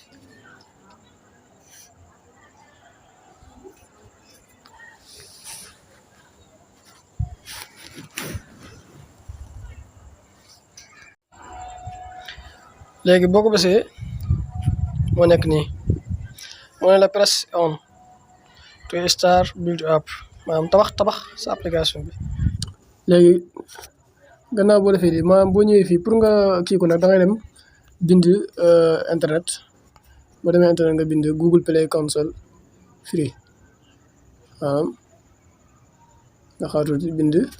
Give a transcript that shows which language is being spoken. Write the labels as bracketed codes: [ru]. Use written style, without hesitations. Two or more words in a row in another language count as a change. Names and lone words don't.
[wo] léegi boo ko bësee moo nekk nii moo ne la [en] press on to start build up [wo] maanaam tabax sa application bi léegi gannaaw boo defee lii maanaam boo ñëwee fii pour nga kii ko nag da ngay dem bind internet boo demee internet nga bind Google Play Console free maanaam nga xaatu bind